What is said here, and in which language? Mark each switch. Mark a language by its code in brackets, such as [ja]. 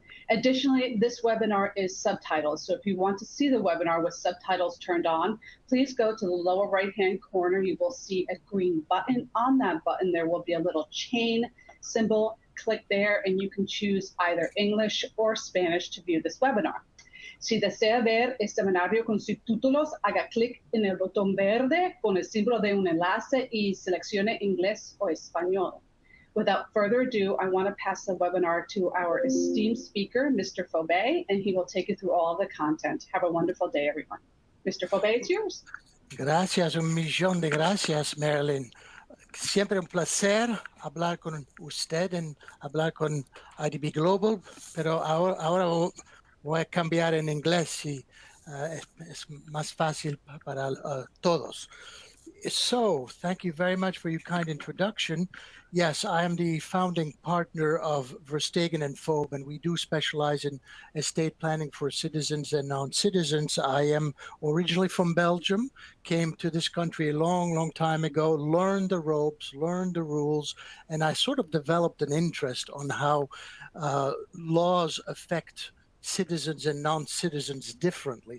[en] Additionally, this webinar is subtitled. So if you want to see the webinar with subtitles turned on, please go to the lower right-hand corner. You will see a green button. On that button, there will be a little chain symbol. Click there, and you can choose either English or Spanish to view this webinar. [es] Si desea ver este webinar con subtítulos, haga clic en el botón verde con el símbolo de un enlace y seleccione inglés o español. [en] Without further ado, I want to pass the webinar to our esteemed speaker, Mr. Fobé, and he will take you through all of the content. Have a wonderful day, everyone. Mr. Fobé, it's yours. [es] Gracias, un millón de gracias, Marilyn. Siempre un placer hablar con usted y hablar con IDB Global, pero ahora voy a cambiar en inglés y es más fácil para todos. [en] So, thank you very much for your kind introduction. Yes, I am the founding partner of Verstegen and Fob, and we do specialize in estate planning for citizens and non-citizens. I am originally from Belgium, came to this country a long time ago, learned the ropes, learned the rules, and I sort of developed an interest on how laws affect citizens and non-citizens differently.